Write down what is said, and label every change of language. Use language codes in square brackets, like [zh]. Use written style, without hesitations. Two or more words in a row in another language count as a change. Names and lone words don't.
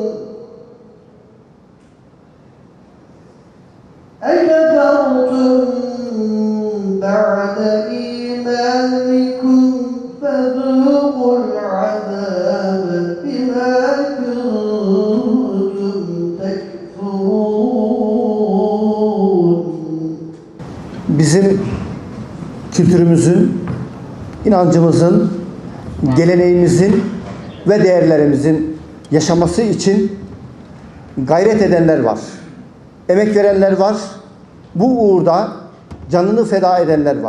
[ar] أَكَفَرْتُمْ بَعْدَ إِيمَانِكُمْ فَذُوقُوا الْعَذَابَ بِمَا كُنتُمْ تَكْفُرُونَ. [tr] Bizim kültürümüzün, inancımızın, geleneğimizin ve değerlerimizin yaşaması için gayret edenler var. Emek verenler var. Bu uğurda canını feda edenler var.